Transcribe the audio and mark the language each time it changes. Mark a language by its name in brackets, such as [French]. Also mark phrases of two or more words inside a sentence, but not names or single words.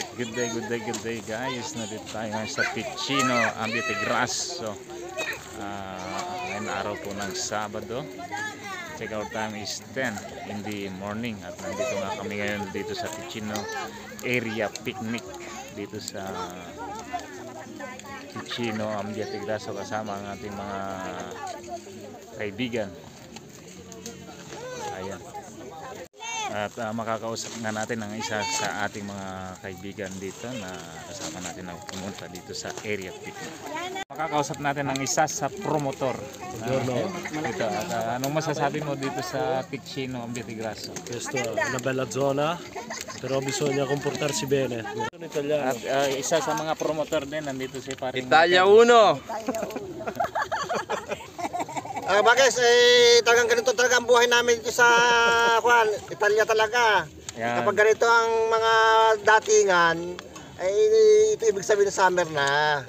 [English] good day guys. [Filipino] Nandito tayo sa Ticino Ambiente Grasso. Ngayon araw po ng Sabado. [English] Check out time is 10 in the morning. [Filipino] At nandito nga kami ngayon dito sa Ticino area picnic. Dito sa Ticino Ambiente Grasso kasama ang ating mga kaibigan. Ayan. At makakausap nga natin ang isa sa ating mga kaibigan dito na kasama natin na pumunta dito sa area picnic. Makakausap natin ang isa sa promotor. Dito. Anong masasabi mo dito sa Ticino Ambiente Grasso? [Italian] Questa è una bella zona, però bisogna comportarsi bene. Sono italiano. [Filipino] At isa sa mga promotor din nandito si paring Italia 1. Bakit talagang ganito talaga ang buhay namin dito sa Italia talaga. Yan. Kapag ganito ang mga datingan, ay ito ibig sabihin na summer na.